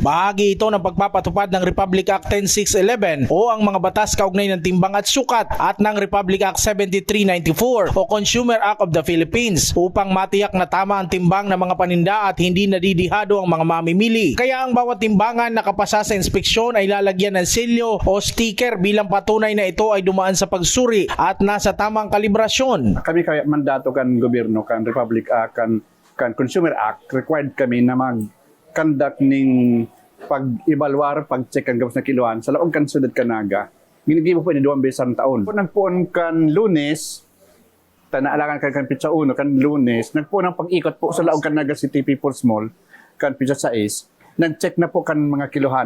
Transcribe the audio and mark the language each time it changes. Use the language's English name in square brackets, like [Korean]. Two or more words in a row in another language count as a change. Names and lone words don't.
[Filipino] Bahagi ito ng pagpapatupad ng Republic Act 10611 o ang mga batas kaugnay ng timbang at sukat at ng Republic Act 7394 o Consumer Act of the Philippines upang matiyak na tama ang timbang ng mga paninda at hindi nadidihado ang mga mamimili. Kaya ang bawat timbangan na kapasa sa inspeksyon ay lalagyan ng selyo o sticker bilang patunay na ito ay dumaan sa pagsuri at nasa tamang kalibrasyon. [Bikol] Kami kaya mandato kan gobyerno, kan Republic Act, kan Consumer Act, required kami na mag-conduct ning pag-evaluar, pag-check ang gawas na kiluan sa laong kan sudad Kanaga. Ginigibo po ni 2 beses ang taon. Nagpuon kan Lunes, tanaalangan kan Pizza 1, kan Lunes, nagpuon ang pag-ikot po sa laong Kanaga City People's Mall, kan Pizza 6, nag-check na po kan mga kiluhan.